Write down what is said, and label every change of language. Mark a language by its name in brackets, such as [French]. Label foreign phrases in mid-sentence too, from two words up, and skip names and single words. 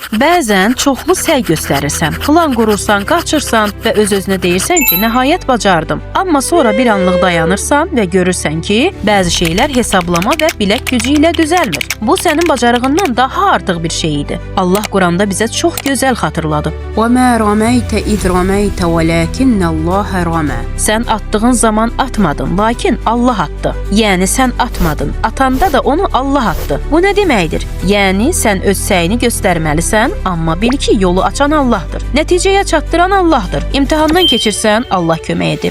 [Azerbaijani] Bəzən çoxlu səy göstərirsən, plan qurursan, qaçırsan və öz-özünə deyirsən ki, nəhayət bacardım. Amma sonra bir anlıq dayanırsan və görürsən ki, bəzi şeylər hesablama və bilək gücü ilə düzəlmir. Bu sənin bacarığından daha artıq bir şey idi. Allah Quranda bizə çox gözəl xatırladıb. [Arabic] وَمَا رَمَيْتَ إِذْ رَمَيْتَ وَلَكِنَّ اللَّهَ رَمَى. [Azerbaijani] Sən atdığın zaman atmadın, lakin Allah atdı. Yəni sən atmadın, atanda da onu Allah atdı. Bu nə deməkdir? Yəni sən öz səyini göstərməlisən, amma bil ki, yolu açan Allahdır. Nəticəyə çatdıran Allahdır. İmtahandan keçirsən, Allah kömək edib.